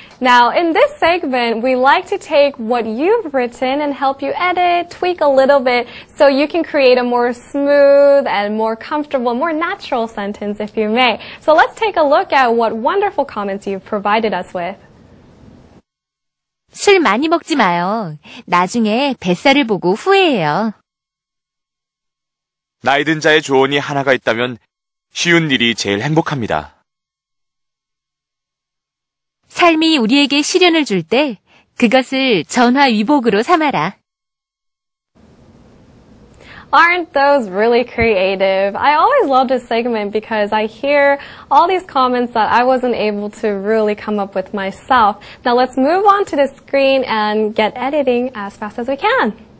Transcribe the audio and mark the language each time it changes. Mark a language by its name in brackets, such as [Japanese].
[English] Now, in this segment, we like to take what you've written and help you edit, tweak a little bit, so you can create a more smooth and more comfortable, more natural sentence, if you may. So let's take a look at what wonderful comments you've provided us with. [Korean] 술 많이 먹지 마요. 나중에 뱃살을 보고 후회해요. 나이든 자의 조언이 하나가 있다면 쉬운 일이 제일 행복합니다. 삶이 우리에게 시련을 줄 때 그것을 전화위복으로 삼아라. [English] Aren't those really creative? I always love this segment because I hear all these comments that I wasn't able to really come up with myself. Now let's move on to the screen and get editing as fast as we can.